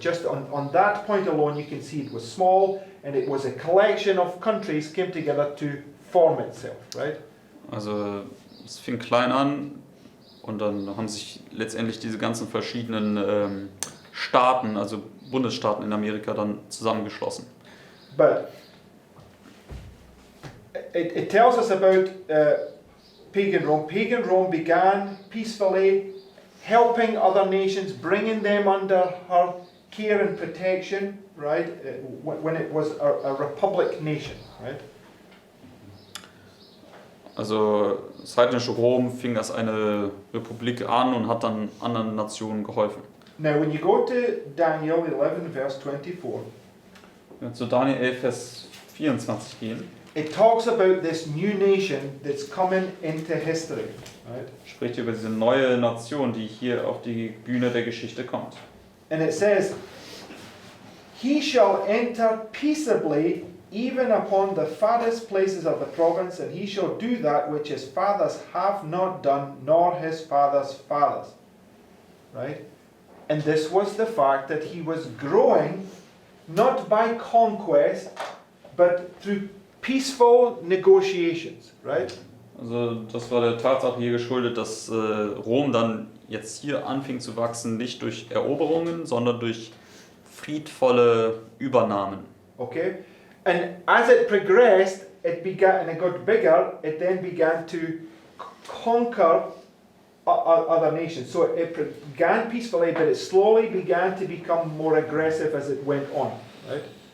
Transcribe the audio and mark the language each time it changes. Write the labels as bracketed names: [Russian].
[English] Just on that point alone, you can see it was small, and it was a collection of countries came together to form itself. Right? [German] Also es fing klein an und dann haben sich letztendlich diese ganzen verschiedenen Staaten, also Bundesstaaten in Amerika, dann zusammengeschlossen. [English] But it tells us about pagan Rome. Pagan Rome began peacefully, helping other nations, bringing them under her care and protection, right? When it was a republic nation, right? [German] Also das heidnische Rom fing als eine Republik an und hat dann anderen Nationen geholfen. [English] Now, when you go to Daniel 11, verse 24, [German] Wenn wir zu Daniel 11, Vers 24 gehen, [English] it talks about this new nation that's coming into history, right? [German] spricht über diese neue Nation, die hier auf die Bühne der Geschichte kommt. [English] And it says, he shall enter peaceably even upon the farthest places of the province, and he shall do that which his fathers have not done, nor his fathers' fathers. Right? And this was the fact that he was growing not by conquest, but through peaceful negotiations. Right? [German] Also das war der Tatsache hier geschuldet, dass Rom dann jetzt hier anfing zu wachsen, nicht durch Eroberungen, sondern durch friedvolle Übernahmen. [English] Okay? And as it progressed, it began, and it got bigger, it then began to conquer other nations. So it began peacefully, but it slowly began to become more aggressive as it went on. Right?